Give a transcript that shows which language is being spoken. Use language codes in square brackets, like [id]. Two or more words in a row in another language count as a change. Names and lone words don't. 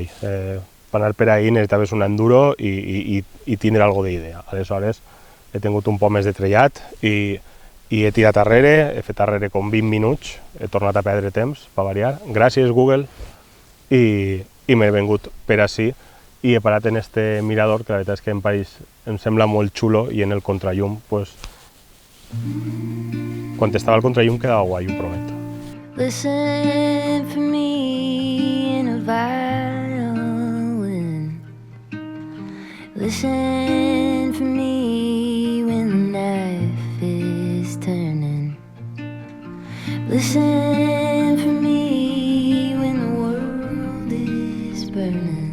[ca] Per anar per ahí necessitaves un enduro i tindre alguna d'idea, aleshores he tingut un poc més de trellat i he tirat arrere, he fet arrere com 20 minuts, he tornat a perdre temps per variar, gràcies Google, i m'he vengut per ací i he parat en este mirador, que la veritat és que em sembla molt xulo i en el contrallum, pues, quan estava al contrallum quedava guai, ho prometo. [en] Listen for me in a violin. Listen for me when the knife is turning. Listen for me when the world is burning.